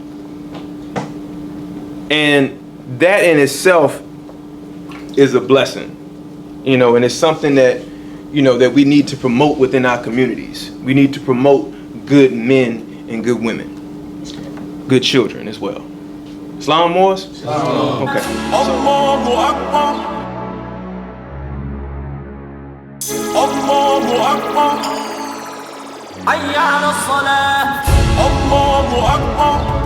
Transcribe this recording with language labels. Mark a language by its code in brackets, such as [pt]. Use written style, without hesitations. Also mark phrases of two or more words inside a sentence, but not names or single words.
[en] And that in itself is a blessing. You know, and it's something that, you know, that we need to promote within our communities. We need to promote good men and good women. Good children as well. Islam Moors? Islam. Okay. [ar] الله أكبر. الله أكبر. حي على الصلاة. الله أكبر.